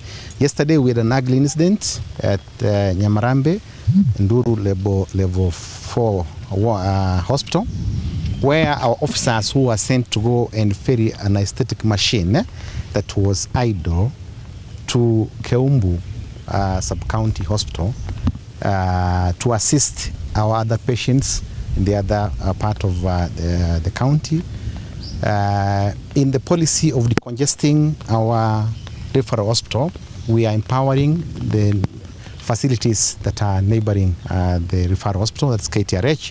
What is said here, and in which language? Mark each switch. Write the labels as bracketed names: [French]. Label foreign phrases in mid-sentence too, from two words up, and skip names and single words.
[English] Yesterday we had an ugly incident at Nyamarambe, Nduru level 4 hospital, where our officers who were sent to go and ferry an aesthetic machine that was idle to Keumbu sub-county hospital to assist our other patients in the other part of the county. In the policy of decongesting our referral hospital, we are empowering the facilities that are neighboring the referral hospital, that's KTRH.